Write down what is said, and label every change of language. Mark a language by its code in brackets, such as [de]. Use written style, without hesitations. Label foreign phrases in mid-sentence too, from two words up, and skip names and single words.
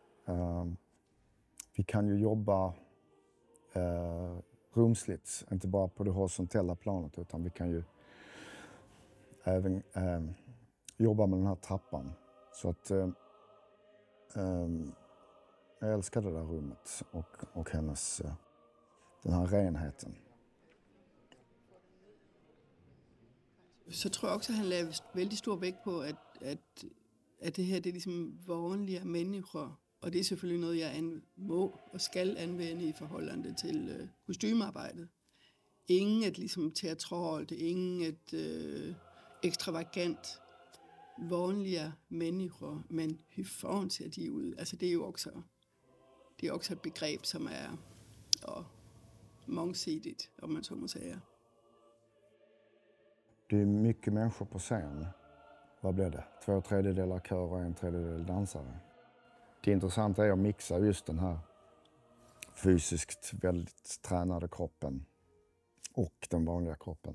[sv] Vi kan ju jobba rumsligt, inte bara på det horisontella planet, utan vi kan ju även jobba med den här trappan. Så att jag älskar det där rummet och hennes, den här renheten. Så tror jag också, [da] at han lagde [sv] väldigt stor [da] vægt på, at det her det er ligesom vanlige mennesker. Og det er selvfølgelig noget, jeg må og skal anvende i forholdende til kostymearbejdet. Ingen et ligesom teatralt, ingen et ekstravagant, vanlige mennesker, [sv] men hur fan ser de ud? [da] Altså det er jo også et begreb, [sv] som er mångsidigt, om man så må säga. Det är mycket människor på scen. Vad blir det? 2/3 kör och 1/3 dansare. Det intressanta är att mixa just den här fysiskt väldigt tränade kroppen och den vanliga kroppen.